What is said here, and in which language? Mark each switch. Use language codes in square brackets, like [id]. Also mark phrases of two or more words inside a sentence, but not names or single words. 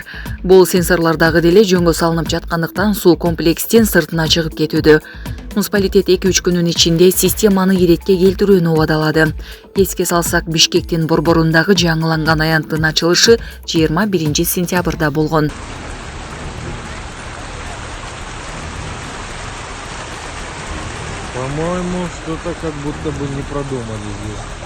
[ky] Бул сенсорлордагы деле жөнгө салынып жаткандыктан суу комплекстин сыртына чыгып кетүүдө. Муниципалитет 2-3 күнүн ичинде системаны иретке келтирүүнү убадалады. Эске салсак, Бишкектин борборундагы жаңыланган аянттын ачылышы 21 сентябрда болгон. [ru] По-моему, что-то как будто бы не продумали здесь.